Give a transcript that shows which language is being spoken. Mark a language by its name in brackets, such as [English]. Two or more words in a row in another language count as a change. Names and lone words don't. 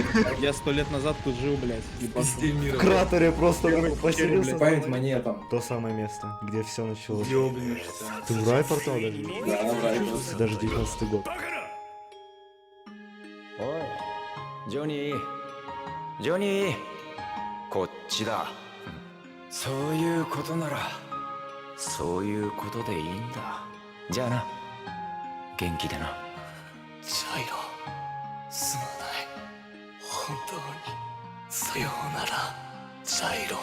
[Russian] Я 100 лет назад тут жил, блядь. В кратере просто поселился. Память монетам. То самое место, где все началось. Ты в рай портал даже? Да, в рай. Даже 19-й год. Ой, Джонни, Джонни, [Japanese] こっちだ。そういうことなら、そういうことでいいんだ。じゃあな、元気でな。ジャイロ、すまない。本当に、さようなら、ジャイロ。